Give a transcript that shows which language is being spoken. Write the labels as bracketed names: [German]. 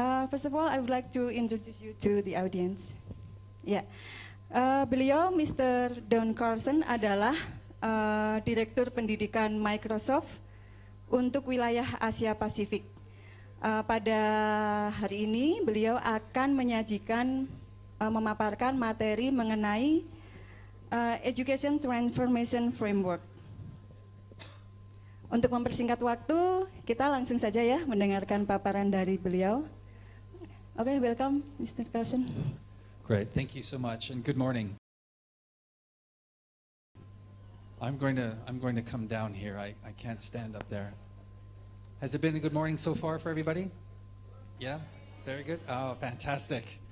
[English] First of all, I would like to introduce you to the audience. [Indonesian] Ya, beliau Mr. Don Carlson adalah Direktur Pendidikan Microsoft untuk wilayah Asia Pasifik. Pada hari ini beliau akan menyajikan, memaparkan materi mengenai Education Transformation Framework. Untuk mempersingkat waktu, kita langsung saja ya mendengarkan paparan dari beliau. [English] Okay, welcome, Mr. Carlson. Great, thank you so much, and good morning. I'm going to come down here. I can't stand up there. Has it been a good morning so far for everybody? Yeah, very good. Oh, fantastic.